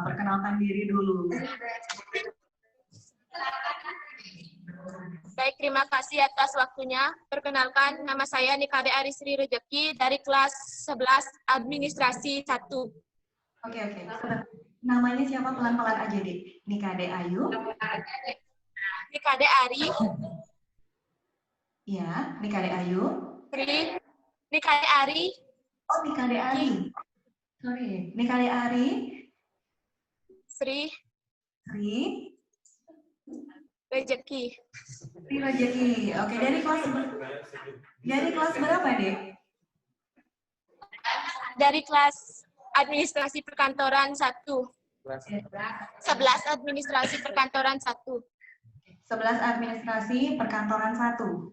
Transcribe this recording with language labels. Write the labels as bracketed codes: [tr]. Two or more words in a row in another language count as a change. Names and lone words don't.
[id] Perkenalkan diri dulu. Baik, terima kasih atas waktunya. Perkenalkan, nama saya Nikade Arisri Rejeki dari kelas 11 Administrasi 1. Oke. Namanya siapa? Pelan-pelan aja deh. Nikade Ayu. Nikade Ari. Ya, Nikade Ayu. Nikade Ari. Oh, Nikade Ari. Sorry, Nikade Ari. Sri. Rejeki. Sri Rejeki. Oke, dari kelas berapa, Dek? Dari kelas Administrasi Perkantoran 1. 11 Administrasi Perkantoran 1. 11 Administrasi Perkantoran 1.